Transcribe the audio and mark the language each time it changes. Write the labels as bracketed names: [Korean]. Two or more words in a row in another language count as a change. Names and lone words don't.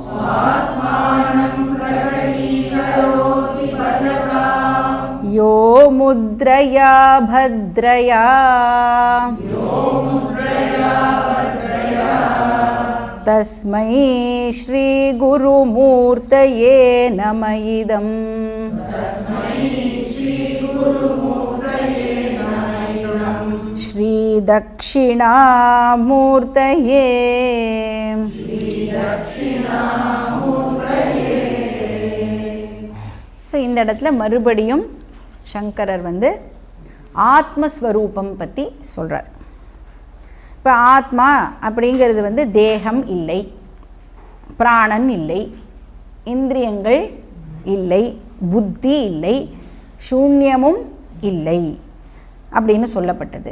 [Sanskrit] यो मुद्रया भद्रया तस्मै श्री गुरुमूर्तये नमः इदम्. श्री दक्षिणामूर्तये. [Tamil] ஸோ இந்த இடத்துல மறுபடியும் சங்கரர் வந்து ஆத்மஸ்வரூபம் பற்றி சொல்கிறார். இப்போ ஆத்மா அப்படிங்கிறது வந்து தேகம் இல்லை, பிராணன் இல்லை, இந்திரியங்கள் இல்லை, புத்தி இல்லை, சூன்யமும் இல்லை அப்படின்னு சொல்லப்பட்டது.